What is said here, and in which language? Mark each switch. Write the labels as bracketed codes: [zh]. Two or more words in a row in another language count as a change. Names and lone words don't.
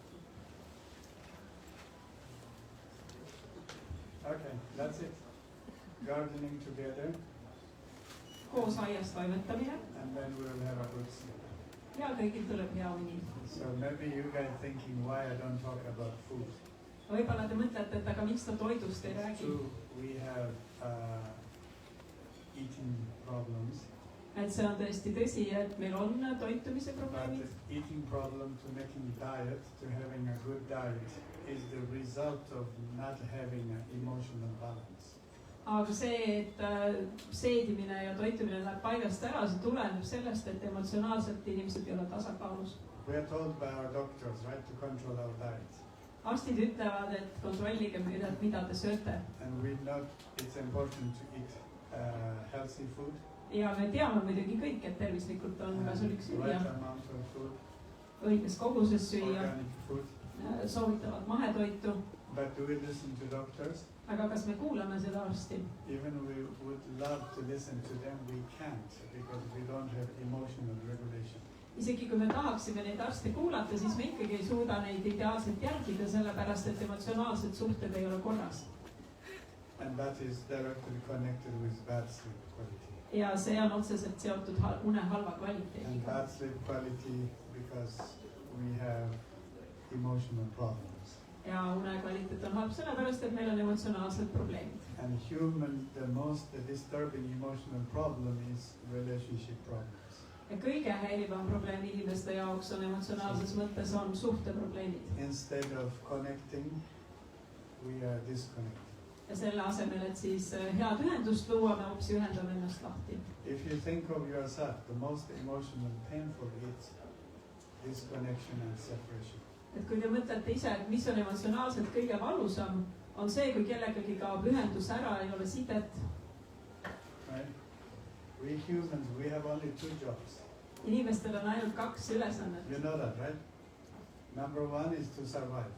[en] Okay, that's it. Gardening together, [et] Koos aias toimetamine [en] and then we'll have a good sleep. [et] ja kõigil tuleb hea uni. [en] So maybe you guys thinking why I don't talk about food. [et] Võib-olla te mõtlete, et aga miks ta toidust ei räägi. [en] True, we have eating problems. [et] Et see on tõesti tõsi, et meil on toitumise [en] But [et] probleemid. [en] the eating problem to making diet, to having a good diet, is the result of not having an emotional balance. [et] Aga see, et seedimine ja toitumine läheb paigast ära, see tuleneb sellest, et emotsionaalselt inimesed ei ole tasakaalus. [en] We are told by our doctors, right, to control our diet. [et] Arstid ütlevad, et kontrollige, mida te sööte. [en] And we know it's important to eat healthy food. [et] Ja me teame muidugi kõik, et tervislikult on kasulik süüa. [en] Right amount of food. [et] Õiges koguses süüa. [en] Organic food. [et] Soovitavad mahetoitu. [en] But do we listen to doctors? [et] Aga kas me kuulame seda arsti? [en] Even we would love to listen to them, we can't because we don't have emotional regulation. [et] Isegi kui me tahaksime neid arste kuulata, siis me ikkagi ei suuda neid ideaalselt jälgida, sellepärast et emotsionaalsed suhted ei ole korras. [en] And that is directly connected with bad sleep quality. [et] Ja see on otseselt seotud une halva kvaliteediga. [en] And bad sleep quality because we have emotional problems. [et] Ja une kvaliteet on halb sellepärast, et meil on emotsionaalsed probleemid. [en] And the most disturbing emotional problem is relationship problems. [et] Ja kõige häirivam probleem inimeste jaoks on emotsionaalses mõttes on suhteprobleemid. [en] Instead of connecting, we are disconnected. [et] Ja selle asemel, et siis head ühendust luua, me hoopis ühendame ennast lahti. [en] If you think of yourself, the most emotional painful is disconnection and separation. [et] Et kui te mõtlete ise, et mis on emotsionaalselt kõige valusam, on see, kui kellegagi kaob ühendus ära, ei ole sidet. [en] Right? We humans, we have only 2 jobs. [et] Inimestel on ainult 2 ülesannet. [en] You know that, right? Number 1 is to survive.